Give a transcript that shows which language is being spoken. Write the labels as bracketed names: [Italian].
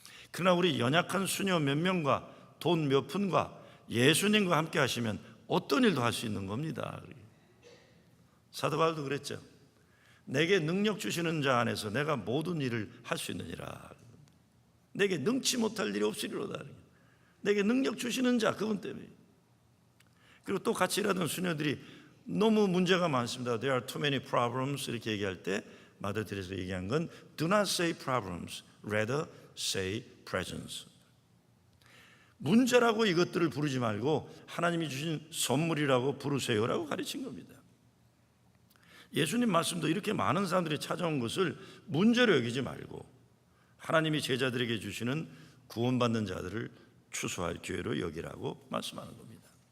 [Korean] 그러나 우리 연약한 수녀 몇 명과 돈 몇 푼과 예수님과 함께 하시면 어떤 일도 할 수 있는 겁니다. 사도 바울도 그랬죠. 내게 능력 주시는 자 안에서 내가 모든 일을 할 수 있느니라. 내게 능치 못할 일이 없으리로다. 내게 능력 주시는 자 그분 때문에. 그리고 또 같이 일하던 수녀들이 너무 문제가 많습니다. [English] There are too many problems [Korean] 이렇게 얘기할 때 마더 테레사가 얘기한 건 [English] Do not say problems, rather say presents. [Korean] 문제라고 이것들을 부르지 말고 하나님이 주신 선물이라고 부르세요라고 가르친 겁니다. 예수님 말씀도 이렇게 많은 사람들이 찾아온 것을 문제로 여기지 말고 하나님이 제자들에게 주시는 구원받는 자들을 추수할 기회로 여기라고 말씀하는 겁니다.